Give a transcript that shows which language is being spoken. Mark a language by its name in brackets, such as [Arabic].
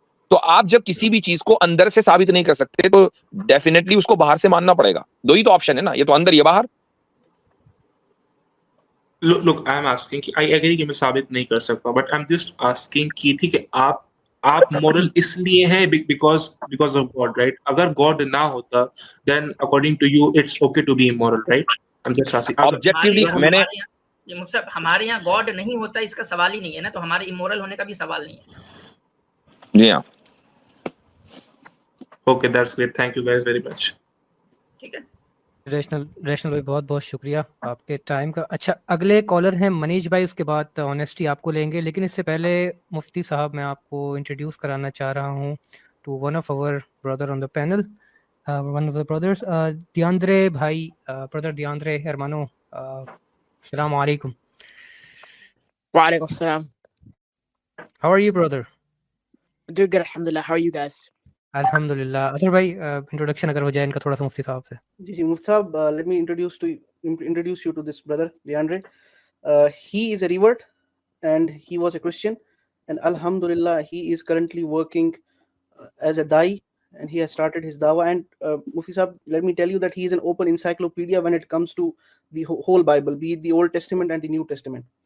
[Urdu] تو آپ جب کسی بھی چیز کو اندر سے ثابت نہیں کر سکتے تو ڈیفینیٹلی اس کو باہر سے ماننا پڑے گا. دو ہی تو آپشن ہے نا، یہ تو اندر یہ باہر. [English] look I'm asking کہ I agree [Urdu] کہ میں ثابت نہیں کر سکتا [English] but I'm just asking [Urdu] کی تھی کہ آپ [English] moral [Urdu] اس لیے ہیں [English] because of God, right? [Urdu] اگر [English] God [Urdu] نہ ہوتا [English] then according to you it's okay to be immoral, right? I'm just asking. Objectively [Urdu] میں نے یہ مصعب ہمارے یہاں گاڈ نہیں ہوتا اس کا سوال ہی نہیں ہے نا، تو ہمارے امورل ہونے کا بھی سوال نہیں ہے. جی ہاں. [English] Okay, that's great. Thank you guys very much. [Urdu] ٹھیک ہے ریشنل بھائی بہت بہت شکریہ آپ کے ٹائم کا. اچھا اگلے کالر ہیں منیش بھائی، اس کے بعد آنیسٹی آپ کو لیں گے، لیکن اس سے پہلے مفتی صاحب میں آپ کو انٹروڈیوس کرانا چاہ رہا ہوں [English] to one of our brother on the panel, one of the brothers, [Urdu] دیاندرے بھائی، برادر دیاندرے ہرمانو. السلام علیکم. وعلیکم السلام. [English] How are you, brother? Doing good, alhamdulillah. How are you guys? [Urdu] الحمدللہ. اظہر بھائی انٹروڈکشن اگر ہو جائے ان کا تھوڑا سا مفتی صاحب سے. جی مفتی صاحب, [English] let me introduce you to this brother DeAndre. He is a revert and he was a Christian, and alhamdulillah he is currently working as a dai and he has started his dawah. And Mufti Sahab, let me tell you that he is an open encyclopedia when it comes to the whole Bible, be it the Old Testament and the New Testament.